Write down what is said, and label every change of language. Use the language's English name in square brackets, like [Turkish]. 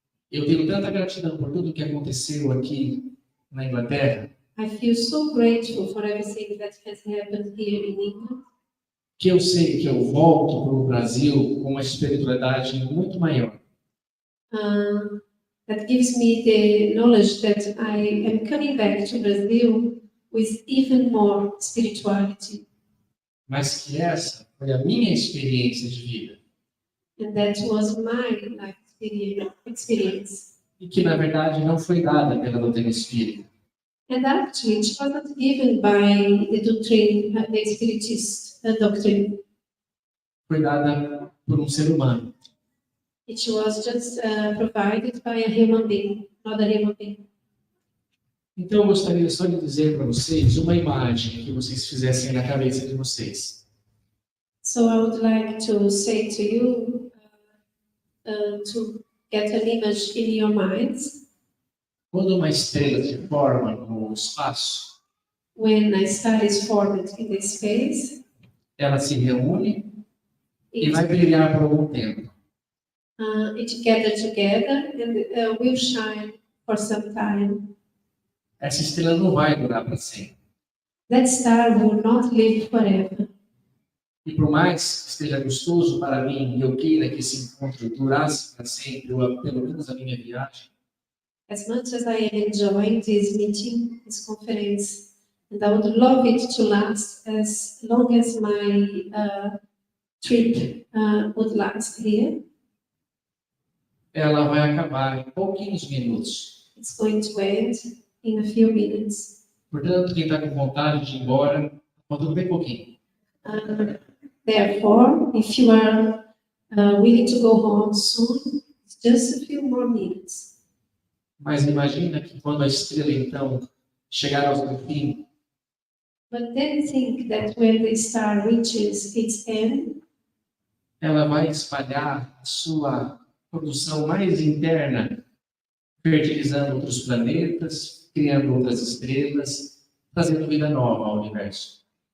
[Portuguese] Eu tenho tanta gratidão por tudo que aconteceu aqui na Inglaterra, [English] I feel so grateful for everything that has happened here in England, [Portuguese] que eu sei que eu volto para o Brasil com uma espiritualidade muito maior. [English] that gives me the knowledge that I am coming back to Brazil with even more spirituality. [Portuguese] Mas que essa foi a minha experiência de vida. [English] And that was my life experience. [Portuguese] E que, na verdade, não foi dada pela doutrina espírita. [English] And actually, it wasn't given by the doctrine, the Spiritist doctrine. [Portuguese] Foi dada por um ser humano. [English] It was just provided by a human being, not a human being. [Portuguese] Então, eu gostaria só de dizer para vocês uma imagem que vocês fizessem na cabeça de vocês. [English] So I would like to say to you to get an image in your minds. [Portuguese] Quando uma estrela se forma no espaço, [English] When a star is formed in the space, [Portuguese] ela se reúne e [English] it, [Portuguese] vai brilhar por algum tempo. [English] it gathers together and will shine for some time. [Portuguese] Essa estrela não vai durar para sempre. [English] That star will not live forever. [Portuguese] E por mais que esteja gostoso para mim e eu queira que esse encontro durasse para sempre, ou pelo menos a minha viagem, [English] As much as I am enjoying this meeting, this conference, and I would love it to last as long as my trip would last here, [Portuguese] ela vai acabar em pouquinhos minutos. [English] it's going to end in a few minutes. [Portuguese] Portanto, quem está com vontade de ir embora, falta bem pouquinho. [English] Therefore, if you are willing to go home soon, it's just a few more minutes. [Portuguese] Mas imagina que quando a estrela, então, chegar ao seu fim, [English] But then think that when the star reaches its end, [Portuguese] ela vai espalhar a sua produção mais interna, fertilizando outros planetas, criando outras estrelas, trazendo vida nova ao universo.